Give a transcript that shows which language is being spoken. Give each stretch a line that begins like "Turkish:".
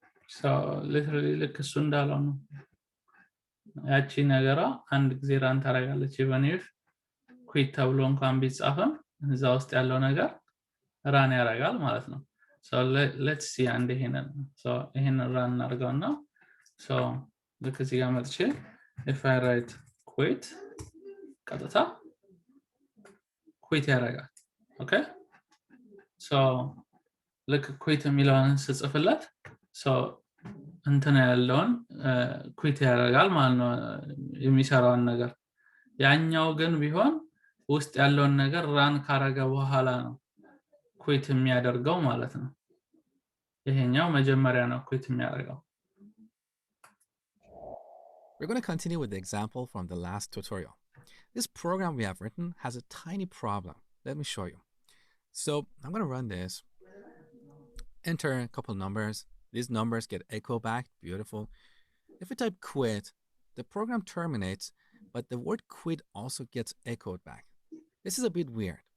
English: So literally
Amharic: ልክ እሱ እንዳለው ነው። ያቺ ነገሯ አንድ ጊዜ ራን ታደርጋለች
English: even if quit
Amharic: ተብሎ እንኳን ቢጻፍም እዛ ውስጥ ያለው ነገር ራን ያደርጋል ማለት ነው።
English: So let's see
Amharic: አንድ ይሄንን so ይሄንን ራን እናድርገውና so ልክ እዚህ ጋር መጥቼ
English: if I write quit
Amharic: ቀጥታ quit ያደርጋል።
English: Okay? So look
Amharic: quit የሚለውን ስጽፍለት so እንትን ያለውን ኩዊት ያደርጋል ማለት ነው የሚሰራውን ነገር ያኛው ግን ቢሆን ውስጥ ያለውን ነገር ራን ካረገ በኋላ ነው ኩዊት የሚያደርገው ማለት ነው ይሄኛው መጀመሪያ ነው ኩዊት የሚያደርገው
English: We're going to continue with the example from the last tutorial. This program we have written has a tiny problem. Let me show you. So I'm going to run this, enter a couple numbers. These numbers get echo back. Beautiful. If we type quit, the program terminates, but the word quit also gets echoed back. This is a bit weird.